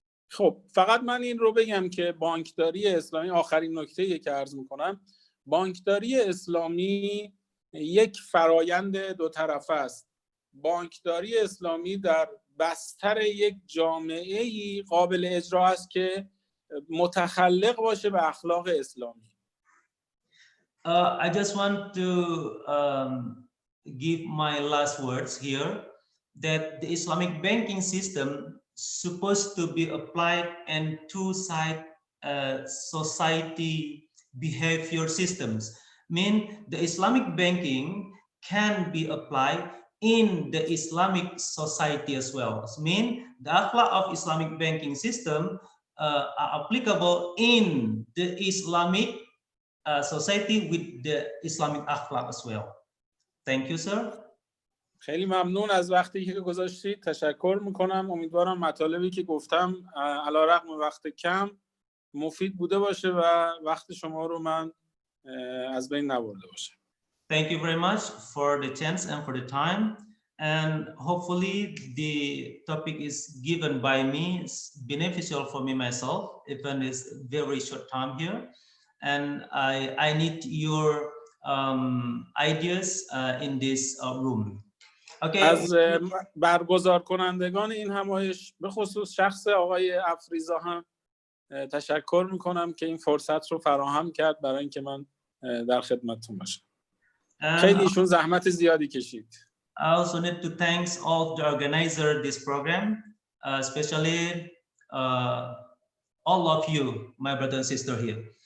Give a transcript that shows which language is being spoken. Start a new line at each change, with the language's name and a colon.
Persian: خب فقط من این رو بگم که بانکداری اسلامی، آخرین نکته که عرض میکنم، بانکداری اسلامی یک فرایند دو طرفه است. بانکداری اسلامی در بستر یک جامعه‌ای قابل اجرا است که متخلق باشه به اخلاق اسلامی.
English: I just want to give my last words here that the Islamic banking system supposed to be applied in two-side society behavior systems. Mean the Islamic banking can be applied in the Islamic society as well. Mean the akhlaq of Islamic banking system are applicable in the Islamic society with the Islamic akhlaq as well. Thank you, sir.
Persian: خیلی ممنون از وقتی که گذاشتید. تشکر میکنم. امیدوارم مطالبی که گفتم علیرغم وقت کم مفید بوده باشه و وقت شما رو من از بین نبرده باشه.
English: Thank you very much for the chance and for the time, and hopefully the topic is given by me is beneficial for me myself, even it's very short time here, and I need your ideas in this room. Okay.
Persian: از برگزار کنندگان این همایش به خصوص شخص آقای افریزا هم تشکر میکنم که این فرصت رو فراهم کرد برای اینکه من در خدمتتون باشم. خیلی ایشون زحمت زیادی کشید.
English: I also need to thank all the organizers this program, especially all of you, my brother and sister here.